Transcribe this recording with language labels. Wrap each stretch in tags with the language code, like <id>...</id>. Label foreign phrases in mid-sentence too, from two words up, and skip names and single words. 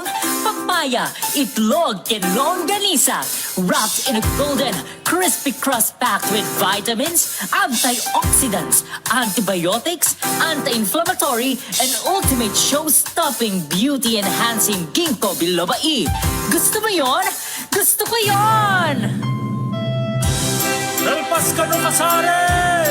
<tl>papaya, itlog,</tl> <en>and longganisa, wrapped in a golden, crispy crust packed with vitamins, antioxidants, antibiotics, anti-inflammatory, and ultimate show-stopping, beauty-enhancing ginkgo biloba E.</en> <tl>Gusto mo yon? Gusto ko yon!</tl> <ilo>Lalpas ka no kasaren!</ilo>